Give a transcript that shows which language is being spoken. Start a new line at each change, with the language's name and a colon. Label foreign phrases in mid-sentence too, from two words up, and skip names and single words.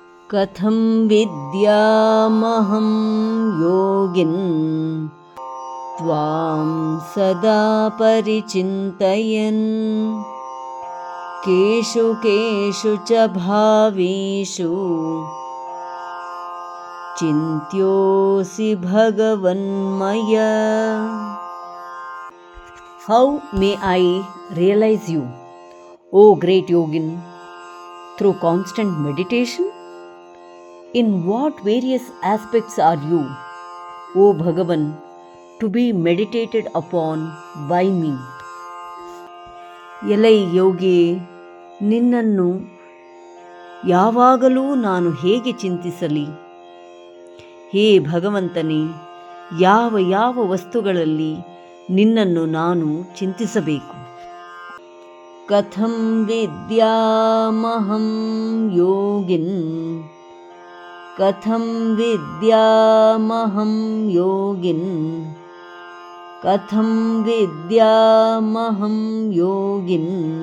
Sanskrit: कथं विद्यामहं योगिन् त्वां सदा परिचिन्तयन् केषु केषु च भावेषु चिन्त्योऽसि भगवन्मया.
English: How may I realize you, O great yogin? Through constant meditation? In what various aspects are you, O Bhagavan, to be meditated upon by me?
Kannada: ಎಲೈ ಯೋಗಿಯೇ, ನಿನ್ನನ್ನು ಯಾವಾಗಲೂ ನಾನು ಹೇಗೆ ಚಿಂತಿಸಲಿ? ಹೇ ಭಗವಂತನೇ, ಯಾವ ಯಾವ ವಸ್ತುಗಳಲ್ಲಿ ನಿನ್ನನ್ನು ನಾನು ಚಿಂತಿಸಬೇಕು?
Sanskrit: ಕಥಂ ವಿದ್ಯಾಮಹಂ ಯೋಗಿನ್, ಕಥಂ ವಿದ್ಯಾಮಹಂ ಯೋಗಿನ್, ಕಥಂ ವಿದ್ಯಾಮಹಂ ಯೋಗಿನ್